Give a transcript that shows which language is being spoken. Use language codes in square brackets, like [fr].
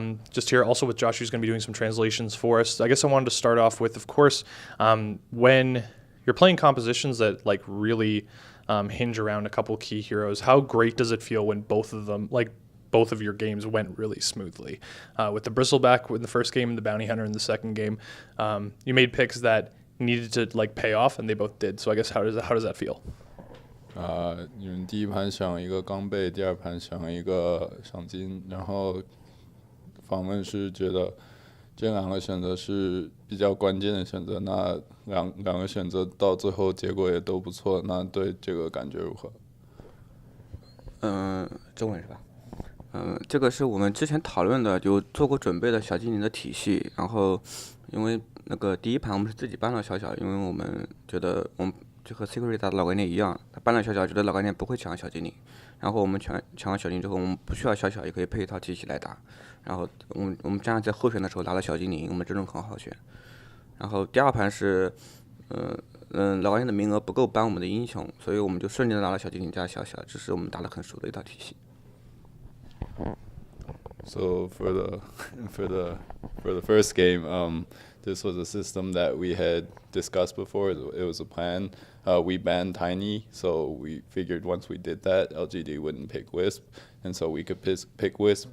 [en] Just here also with Josh, who's going to be doing some translations for us. I guess I wanted to start off with, of course, when you're playing compositions that like really hinge around a couple key heroes, how great does it feel when both of your games went really smoothly? With the Bristleback in the first game and the Bounty Hunter in the second game, you made picks that needed to pay off, and they both did. So I guess how does that feel? [zh] 你们第一盘想一个钢贝，第二盘想一个赏金，然后访问是觉得这两个选择是比较关键的选择，那两个选择到最后结果也都不错，那对这个感觉如何？中文是吧？这个是我们之前讨论的，有做过准备的小精灵的体系。然后，因为那个第一盘我们是自己搬了小，因为我们觉得我们就和 Secret 打的老概念一样，他搬了小，觉得老概念不会抢小精灵。然后我们抢完小精灵之后，我们不需要小，也可以配一套体系来打。然后我们这样在候选的时候拿了小精灵，我们这种很好选。然后第二盘是，老概念的名额不够搬我们的英雄，所以我们就顺利的拿了小精灵加小，这是我们打得很熟的一套体系。 [en] So for the first game, this was a system that we had discussed before. It was a plan. We banned Tiny, so we figured once we did that, LGD wouldn't pick Wisp, and so we could pick Wisp.